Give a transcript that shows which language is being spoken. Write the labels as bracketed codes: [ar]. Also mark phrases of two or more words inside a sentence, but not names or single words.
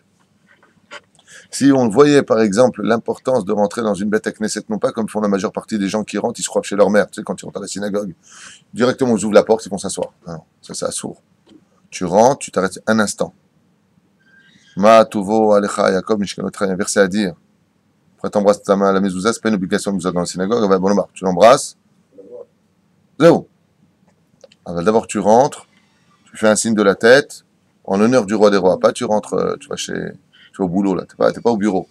[fr] Si on voyait par exemple l'importance de rentrer dans une bête à Knesset, non pas comme font la majeure partie des gens qui rentrent, ils se croient chez leur mère, tu sais, quand ils rentrent à la synagogue, directement ils ouvrent la porte, ils vont s'asseoir. Non, ça c'est assourd. Tu rentres, tu t'arrêtes un instant. [he] מה טובו אהליך יעקב משכנותיך, [fr] il y a un verset à dire. Après t'embrasses ta main à la mezouza, c'est pas une obligation de nous dans la synagogue, bon, tu l'embrasses. Zéro. Alors d'abord tu rentres, tu fais un signe de la tête, en l'honneur du roi des rois. Pas tu rentres, tu vas au boulot là, t'es pas au bureau.